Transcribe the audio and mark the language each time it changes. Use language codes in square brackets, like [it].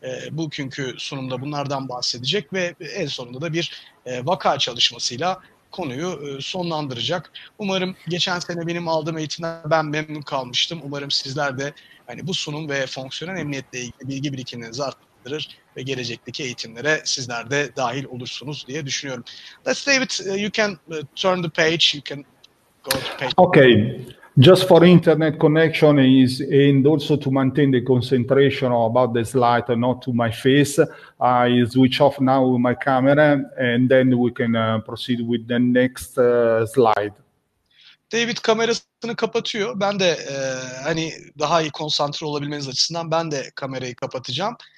[tr] Bugünkü sunumda bunlardan bahsedecek ve en sonunda da bir vaka çalışmasıyla konuyu sonlandıracak. Umarım geçen sene benim aldığım eğitimden ben memnun kalmıştım. Umarım sizler de bu sunum ve fonksiyonel emniyetle ilgili bilgi birikimlerinizi arttırır ve gelecekteki eğitimlere sizler de dahil olursunuz diye düşünüyorum. [en] Let's David, you can turn the page. You can go to page. Okay. Just for internet connection is and also to maintain the concentration about the slide, not to my face. I switch off now my camera and then we can proceed with the next slide. [tr] David kamerasını kapatıyor. Ben de daha iyi konsantre olabilmeniz açısından ben de kamerayı kapatacağım.